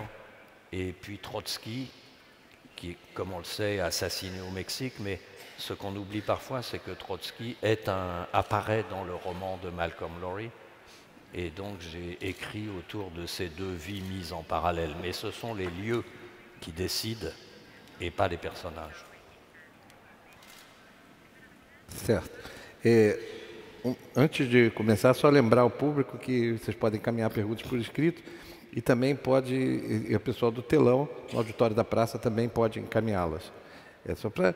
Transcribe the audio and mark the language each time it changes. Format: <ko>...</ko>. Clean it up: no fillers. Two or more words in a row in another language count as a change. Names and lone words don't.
<fr>Et puis Trotsky, qui, comme on le sait, assassiné au Mexique, mais ce qu'on oublie parfois, c'est que Trotsky apparaît dans le roman de Malcolm Lowry. Et donc j'ai écrit autour de ces 2 vies mises en parallèle. Mais ce sont les lieux qui décident et pas les personnages.</fr> <pt>Certo. Antes de começar, só lembrar ao público que vocês podem encaminhar perguntas por escrito e também e o pessoal do telão, no auditório da praça, também pode encaminhá-las. É só para...</pt>